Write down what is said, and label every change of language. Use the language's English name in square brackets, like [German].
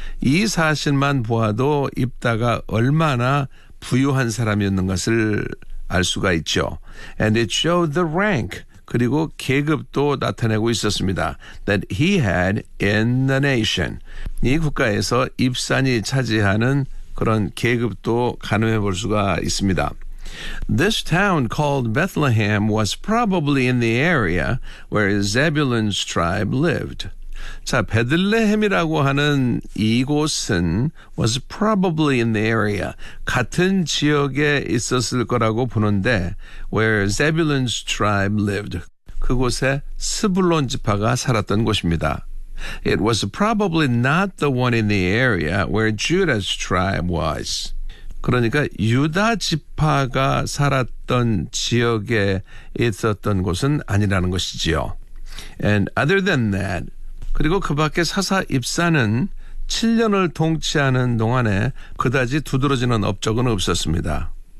[Korean] 이 사실만 보아도 입다가 얼마나 부유한 사람이었는 것을 알 수가 있죠. [English] And it showed the rank, [Korean] 그리고 계급도 나타내고 있었습니다. [English] That he had in the nation. [Korean] 이 국가에서 입산이 차지하는 그런 계급도 가늠해 볼 수가 있습니다. [English] This town called Bethlehem was probably in the area where Zebulun's tribe lived. [Korean] 자, 베들레헴이라고 하는 이곳은 [English] was probably in the area. [Korean] 같은 지역에 있었을 거라고 보는데 [English] where Zebulun's tribe lived. [Korean] 그곳에 스불론 지파가 살았던 곳입니다. [English] It was probably not the one in the area where Judah's tribe was. [Korean] 그러니까 유다 지파가 살았던 지역에 있었던 곳은 아니라는 것이지요. [English] And other than that, [Korean] 그리고 그 밖에 사사 입사는 7년을 통치하는 동안에 그다지 두드러지는 업적은 없었습니다.